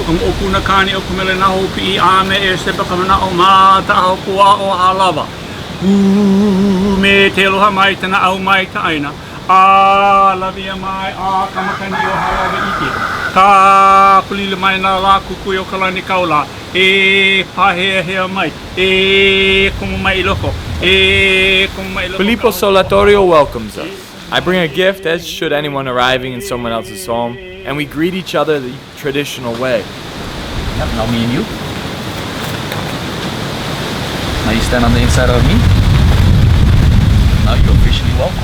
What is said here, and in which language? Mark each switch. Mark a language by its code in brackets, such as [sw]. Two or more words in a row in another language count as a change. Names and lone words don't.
[haw] kam opuna kani o kumele na ho pi ame e sepa kamana o mata ho kua o Hālawa. Me te aloha mai tana au mai ta aina. Lavia mai kamakani o halaga ike. Ka pulila mai na la kuku o kalani kaula. Pahea hea mai. Kumu mai iloko. Kumu mai iloko. [en] Pilipo Solatorio welcomes us. I bring a gift, as should anyone arriving in someone else's home, and we greet each other the traditional way. Yep, now me and you. Now you stand on the inside of me. Now you're officially welcome.